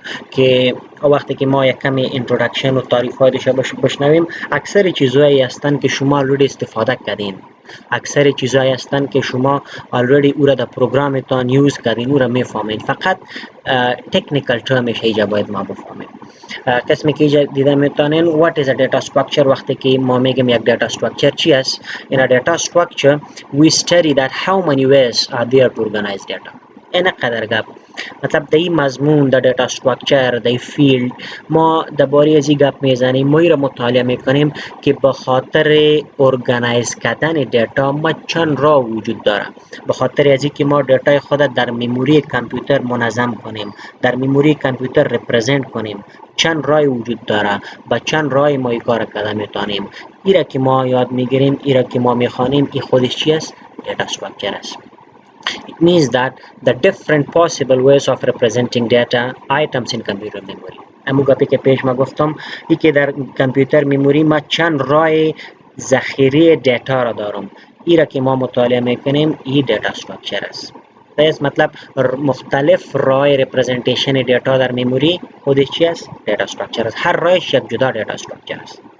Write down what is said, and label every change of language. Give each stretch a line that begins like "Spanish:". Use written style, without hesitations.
Persian: که وقتی که ما یک کمی اینترودکشن و تعریف هایش بشنویم، اکثر چیزهایی هستند که شما already استفاده کردین، اکثر چیزهایی هستند که شما already او را در پروگرامتان یوز کردین، او را میفهمین، فقط تکنیکال ترمش اینجا باید ما بفهمیم. قسمی که اینجا دیده میتونین
English: what is a data structure.
Persian: وقتی که ما میگیم یک data structure چی است،
English: in a data structure we study that how many ways are there to organize data.
Persian: اینقدر گپ مطلب دی مضمون د دیتا استراکچر دی فیلد ما درباره از این گپ میزنیم ما این را مطالعه میکنیم که به خاطر ارگانایز کردن دیتا ما چند راه وجود داره به خاطر از اینکه ما دیتای خود در مموری کامپیوتر منظم کنیم در مموری کامپیوتر رپرزنت کنیم چند راه وجود داره با چند راه ما این کار کرده میتونیم ایرا که ما یاد میگیریم ایرا که ما میخوانیم این خودش چی است دیتا استراکچر است.
English: It means that the different possible ways of representing data items in computer memory.
Persian: امو گپی که پیش ما گفتم ای که در کامپیوتر مموری ما چند راه ذخیره دیتا را دارم ای را که ما مطالعه میکنیم این دیتا استراکچر است. پس مطلب مختلف راه رپرزنتیشن دیتا در مموری خودش چی است؟ دیتا استراکچر است. هر راهش یک جدا دیتا استراکچر است.